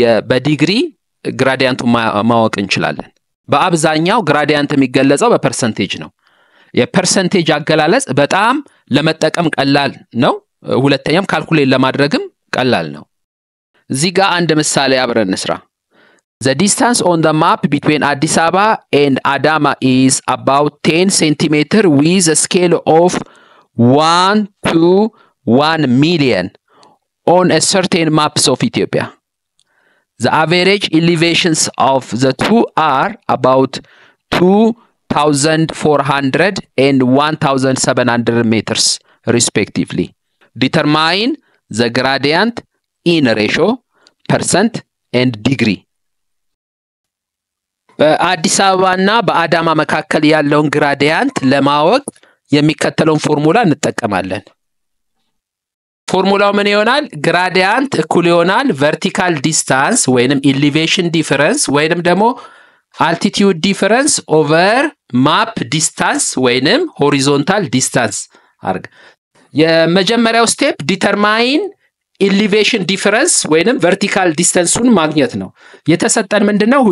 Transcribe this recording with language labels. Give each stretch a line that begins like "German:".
Amharic: በዲግሪ ግራዲያንቱ ማወቅ እንችላለን። በአብዛኛው ግራዲያንት የሚገለጸው በፐርሰንቴጅ ነው። የፐርሰንቴጅ አገላለጽ በጣም ለመጠቀም ቀላል ነው። ሁለተኛም ካልኩሌት ለማድረግም ቀላል ነው። እዚህ ጋር አንድ ምሳሌ አብረን እንስራ።
English: The distance on the map between Addis Ababa and Adama is about 10 cm with a scale of 1 to 1 million on a certain maps of Ethiopia. The average elevations of the two are about 2,400 and 1,700 meters respectively. Determine the gradient in ratio, percent and degree.
Amharic: በአዲስ አበባና በአዳማ መካከል ያለውን ግራዲያንት ለማወቅ የሚከተለውን ፎርሙላ እንጠቀማለን። ፎርሙላው ምን ይሆናል? ግራዲያንት እኩል ይሆናል
English: vertical distance
Amharic: ወይንም
English: elevation difference
Amharic: ወይንም ደግሞ
English: altitude difference over map distance
Amharic: ወይንም
English: horizontal distance
Amharic: አርግ። የመጀመሪያው ስቴፕ
English: determine elevation difference
Amharic: ወይንም
English: vertical distance
Amharic: ን ማግኘት ነው። የተሰጠን ምንድነው?